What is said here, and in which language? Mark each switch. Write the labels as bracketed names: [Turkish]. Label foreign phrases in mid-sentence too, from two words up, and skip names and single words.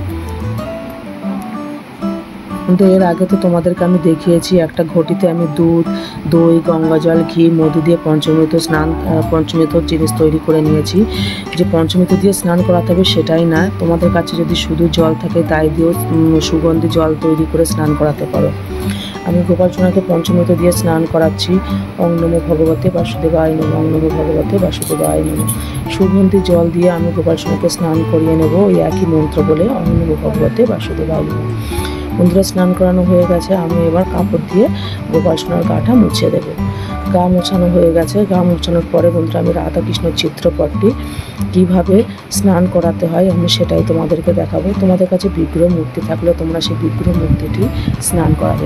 [Bangla] কিন্তু এর আগে তো তোমাদেরকে আমি দেখিয়েছি, একটা ঘটিতে আমি দুধ, দই, গঙ্গা জল, ঘি, মধু দিয়ে পঞ্চমৃত জিনিস তৈরি করে নিয়েছি। যে পঞ্চমৃত দিয়ে স্নান করাতে হবে সেটাই না, তোমাদের কাছে যদি শুধু জল থাকে তাই দিয়েও সুগন্ধি জল তৈরি করে স্নান করাতে পারো। আমি গোপাল সোনাকে পঞ্চমৃত দিয়ে স্নান করাচ্ছি। [Sanskrit] ওং নমো ভগবতে বাসুদেবায় নমঃ, ওং নমো ভগবতে বাসুদেবায় নমঃ। [Bangla] সুগন্ধি জল দিয়ে আমি গোপাল সোনাকে স্নান করিয়ে নেব ওই একই মন্ত্র বলে, [Sanskrit] ওং নমো ভগবতে বাসুদেবায় নমঃ। [Bangla] বন্ধুরা, স্নান করানো হয়ে গেছে। আমি এবার কাপড় দিয়ে গোপাল সোনার গাটা মুছে দেব। গা মোছানো হয়ে গেছে। গা মোছানোর পরে বন্ধুরা, আমি রাধাকৃষ্ণের চিত্রপটটি কীভাবে স্নান করাতে হয় আমি সেটাই তোমাদেরকে দেখাবো। তোমাদের কাছে বিগ্রহ মূর্তি থাকলে তোমরা সেই বিগ্রহ মূর্তিটি স্নান করাবে।